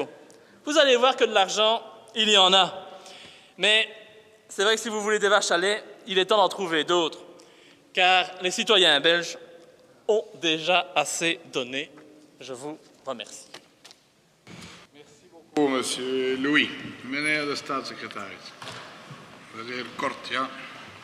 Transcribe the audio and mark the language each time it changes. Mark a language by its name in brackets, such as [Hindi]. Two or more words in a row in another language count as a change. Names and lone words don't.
[French] Vous allez voir que de l'argent, il y en a. Mais c'est vrai que si vous voulez des vaches à lait, il est temps d'en trouver d'autres. Car les citoyens belges ont déjà assez donné. Je vous remercie. Merci beaucoup, Monsieur Louis. [Dutch] Meneer de staatssecretaris. Dat is heel kort, ja.